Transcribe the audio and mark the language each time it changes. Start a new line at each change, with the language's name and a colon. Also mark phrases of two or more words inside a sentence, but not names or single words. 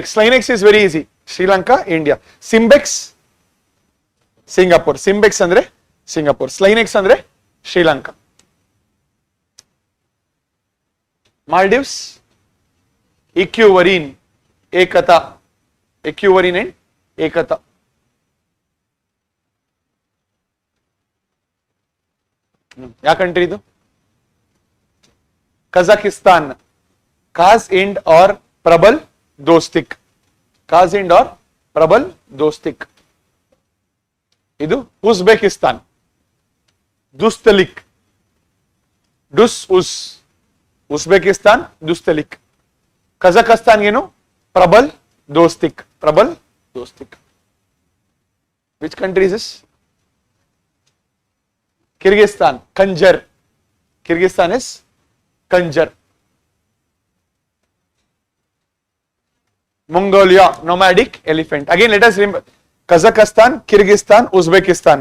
English: Slinex is very easy. Sri Lanka, India. Simbex, Singapore. Simbex andre Singapore. Slinex andre Sri Lanka. Maldives, XVII, Ekata. XVII and Ekata.
Kannada: ಯಾವ ಕಂಟ್ರಿ ಇದು?
English: Kazakhstan, Kaz Ind or Prabal Dostik. Kaz Ind or Prabal Dostik. ಇದು Uzbekistan, Dustalik. Uzbekistan, Dustalik.
Kannada: Kazakhstan ಏನು? Prabal Dostik.
English: Prabal Dostik. Which country is this? Kyrgyzstan, Kanjar. Kyrgyzstan is Kanjar. Mongolia, nomadic elephant. Again, let us remember Kazakhstan, Kyrgyzstan, Uzbekistan.